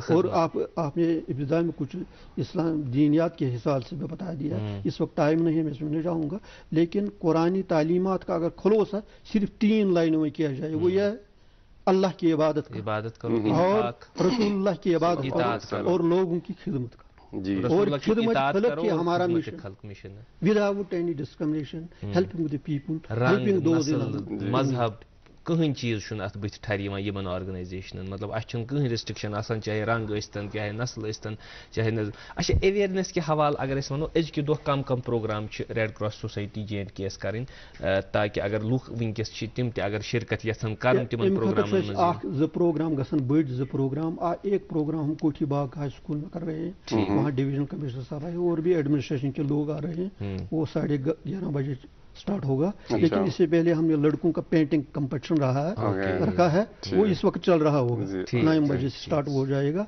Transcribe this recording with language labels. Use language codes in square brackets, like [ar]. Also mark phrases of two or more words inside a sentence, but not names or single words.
[ur] اور آپ نے ابتدا میں کچھ اسلام دینیات کے حساب سے میں بتا دیا, اس وقت ٹائم نہیں ہے میں اس میں نہیں جاؤں گا, لیکن قرآنی تعلیمات کا اگر خلاصہ صرف 3 لائنوں میں کیا جائے وہ یہ ہے اللہ کی عبادت کرو اور رسول اللہ کی عبادت کرو اور لوگوں کی خدمت کرو. اور خدمت خلق کی ہمارا مشن [en] without any discrimination, helping the people, helping those in [ks] مذہب کہین چیز چھُنہٕ اتھ بٕتھِ ٹھرِ یِوان یِمن آرگنایزیشنن, مطلب اَسہِ چھُنہٕ کٕہٕنۍ رِسٹرکشن آسان, چاہے رنگ ٲسۍتن چاہے نسل ٲسۍتن چاہے اچھا اویرنیس کہِ حوالہٕ اگر أسۍ وَنو أزکہِ دۄہ کم کم پروگرام چھِ ریڈ کراس سوسایٹی JNK یس کَرٕنۍ تاکہِ اگر لُکھ وٕنکیٚس چھِ تِم تہِ اگر شرکت یژھن کَرُن تِمن پروگرامن منٛز. اکھ زٕ پروگرام گژھن بٔڑۍ 2 پروگرام. [ur] ایک پروگرام ہم کوٹھی باغ ہائی اسکول میں کر رہے ہیں, وہاں [en] division commissioner [ur] صاحب آئے اور بھی ایڈمنسٹریشن کے لوگ آ رہے ہیں, وہ 11:30 بجے اسٹارٹ ہوگا. لیکن اس سے پہلے ہم نے لڑکوں کا [en] painting competition [ur] رکھا ہے, وہ اس وقت چل رہا ہوگا, 9 بجے سے اسٹارٹ ہو جائے گا.